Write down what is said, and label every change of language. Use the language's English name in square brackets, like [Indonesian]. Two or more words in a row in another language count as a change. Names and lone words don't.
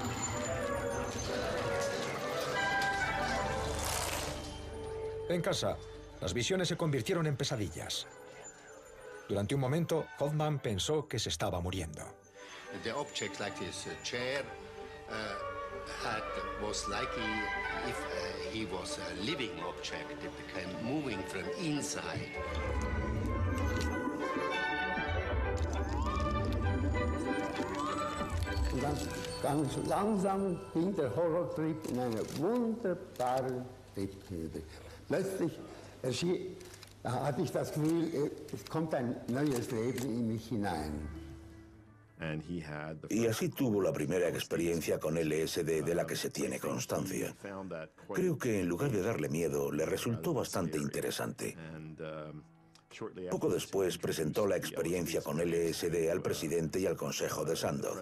[Spanish] En casa, Las visiones se convirtieron en pesadillas. Durante un momento, Hoffman pensó que se estaba muriendo. [English] The object like this chair was like if he was a living object. It became moving from inside. [German] Und dann ganz langsam ging der Horrortrip in eine wunderbare Triebhöhe. Plötzlich hatte ich das Gefühl, es kommt ein neues Leben in mich hinein. [Spanish] Y así tuvo la primera experiencia con LSD de la que se tiene constancia. Creo que en lugar de darle miedo, le resultó bastante interesante. Poco después presentó la experiencia con LSD al presidente y al consejo de Sandoz.